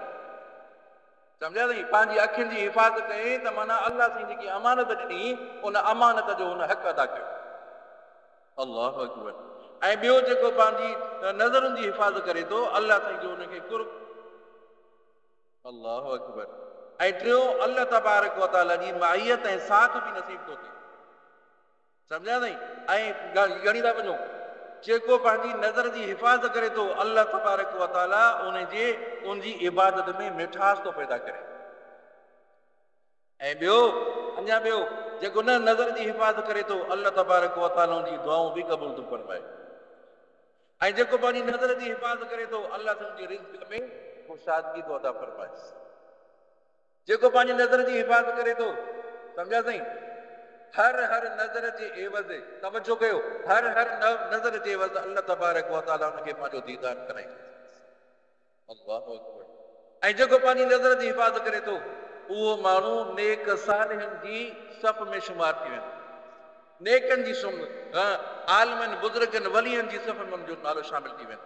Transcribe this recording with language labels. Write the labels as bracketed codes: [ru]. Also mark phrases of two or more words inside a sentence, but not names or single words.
[sd] सम्झा अथई, पंहिंजी अखियुनि जी हिफ़ाज़त कई त माना अल्लाह साईं जेकी अमानत ॾिनी, उन अमानत जो हुन हक़ अदा कयो। [ar] الله أكبر. [sd] ऐं ॿियो जेको पंहिंजी नज़रुनि जी हिफ़ाज़त करे थो, अल्लाह साईं जो हुनखे कुर्ब। [ar] الله أكبر. [sd] ऐं टियों, अल्लाह तबारक व तआला जी माइयत ऐं साथ बि नसीब थो थिए। सम्झा अथई। ऐं घणी था वञो, जेको पंहिंजी नज़र जी हिफ़ाज़त करे थो, अल्लाह तबारक व तआला उनजी इबादत में मिठास थो पैदा करे। ऐं ॿियो, अञा ॿियो, जेको न नज़र जी हिफ़ाज़त करे थो, अल्लाह तबारक व तआला जी दुआऊं बि क़बूल थो फरमाए। ऐं जेको पंहिंजी नज़र जी हिफ़ाज़त करे थो, अल्लाह तुंहिंजे रिज़्क़ में ख़ुशहादगी थो अता फरमाए। जेको पंहिंजी नज़र जी हिफ़ाज़त करे थो, सम्झा साईं, हर नज़र जे एवज़, तवजो कयो, हर नज़र जे एवज़ अल्लाह तबारक व तआला उनखे पंहिंजो दीदार कराईंदो। [ar] الله أكبر. [sd] ऐं जेको पंहिंजी नज़र जी हिफ़ाज़त करे थो, उहो माण्हू नेक सालिहनि जी सफ़ में शुमार थी वेंदो। नेकनि जी आलिमनि, बुज़ुर्गनि, वलियनि जी सफ़ में उनजो नालो शामिल थी वेंदो।